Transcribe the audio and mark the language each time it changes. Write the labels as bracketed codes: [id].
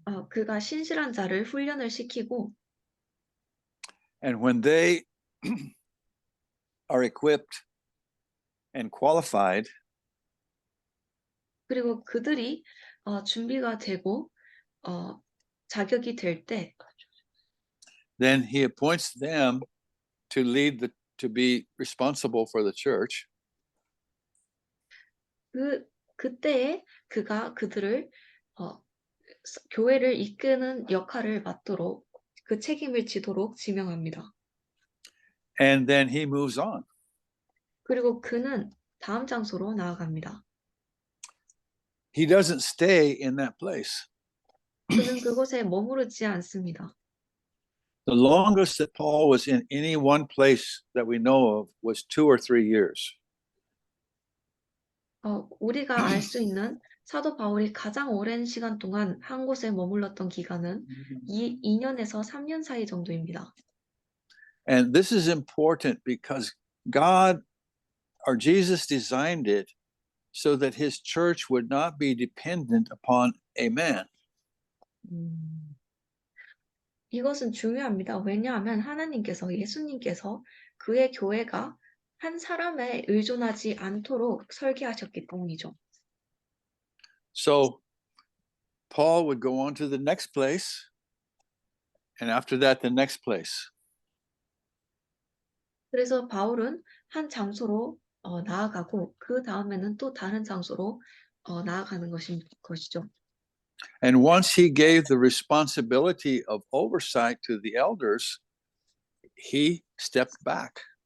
[ko] 그가 신실한 자를 훈련을 시키고 [en] and when they are equipped and qualified, [ko] 그리고 그들이 준비가 되고 자격이 될 때 [en] then he appoints them to to be responsible for the church. [ko] 그때에 그가 그들을 교회를 이끄는 역할을 맡도록 그 책임을 지도록 지명합니다. [en] And then he moves on. [ko] 그리고 그는 다음 장소로 나아갑니다. [en] He doesn't stay in that place. [ko] 그는 그곳에 머무르지 않습니다. [en] The longest that Paul was in any one place that we know of was 2 or 3 years. [ko] 우리가 알 수 있는 사도 바울이 가장 오랜 시간 동안 한 곳에 머물렀던 기간은 2년에서 3년 사이 정도입니다. [en] And this is important because God or Jesus designed it so that his church would not be dependent upon a man. [ko] 이것은 중요합니다. 왜냐하면 예수님께서 그의 교회가 한 사람에 의존하지 않도록 설계하셨기 때문이죠. [en] So Paul would go on to the next place, and after that, the next place. [ko] 그래서 바울은 한 장소로 나아가고 그 다음에는 또 다른 장소로 나아가는 것이죠. [en] And once he gave the responsibility of oversight to the elders, he stepped back.